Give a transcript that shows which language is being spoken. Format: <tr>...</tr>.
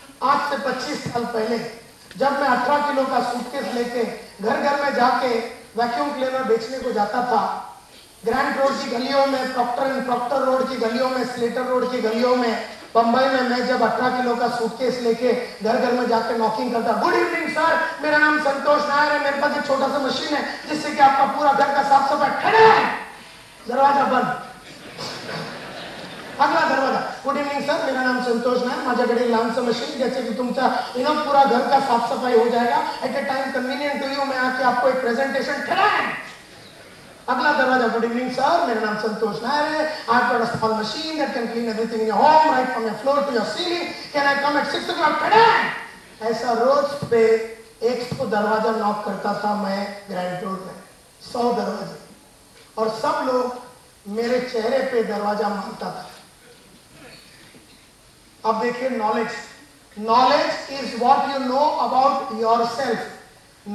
<hi>आज से 25 साल पहले जब मैं 18 किलो का सूटकेस लेके घर घर में जाके वैक्यूम क्लीनर बेचने को जाता था, ग्रैंड रोड की गलियों में, प्रॉक्टर रोड की गलियों में, स्लेटर रोड की गलियों में, बंबई में मैं जब 18 किलो का सूटकेस लेके घर घर में जाके नॉकिंग करता,</hi> <en>good evening sir,</en> <hi>मेरा नाम संतोष नायर है, मेरे पास एक छोटा सा मशीन है जिससे कि आपका पूरा घर का साफ सफाई। दरवाजा बंद। अगला दरवाजा,</hi> <en>good evening sir,</en> <hi>मेरा नाम संतोष नायर,</hi> <mr>माझ्याकडे लहानसं मशीन ज्याचे की तुमचा</mr> <hi>पूरा घर का साफ सफाई हो जाएगा।</hi> <en>at a time convenient to you,</en> <hi>मैं आके आपको एक प्रेजेंटेशन। अगला दरवाजा,</hi> <en>good evening sir,</en> <hi>मेरा नाम संतोष नायर है,</hi> <en>I've got a small machine that can clean everything in your home, right from your floor to your ceiling. Can I come at 6 o'clock?</en> <hi>ऐसा रोज पे 100 दरवाजा नॉक करता था मैं ग्रैंड रोड में, 100 दरवाजे, और सब लोग मेरे चेहरे पे दरवाजा मारता था। अब देखिए</hi> <en>Knowledge is what you know about yourself.</en>